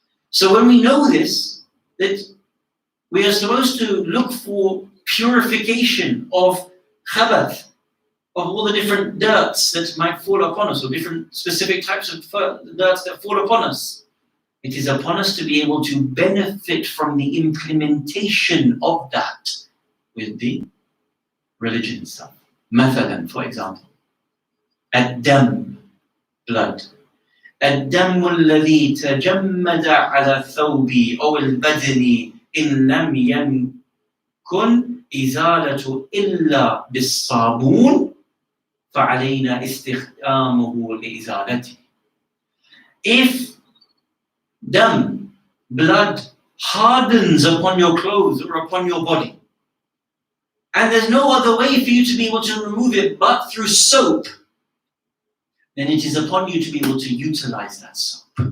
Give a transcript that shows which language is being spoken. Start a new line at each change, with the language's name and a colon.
English: So when we know this, that we are supposed to look for purification of khabath, of all the different dirts that might fall upon us, or different specific types of dirts that fall upon us. It is upon us to be able to benefit from the implementation of that with the religion stuff. Mathalan, for example, ad-dam, blood.
Arabic: الدم الذي تجمد على الثوب أو البدن إن لم يكن إزالة إلا بالصابون فعلينا استخدامه لإزالته.
English: If dam, blood, hardens upon your clothes or upon your body, and there's no other way for you to be able to remove it but through soap, then it is upon you to be able to utilize that soap.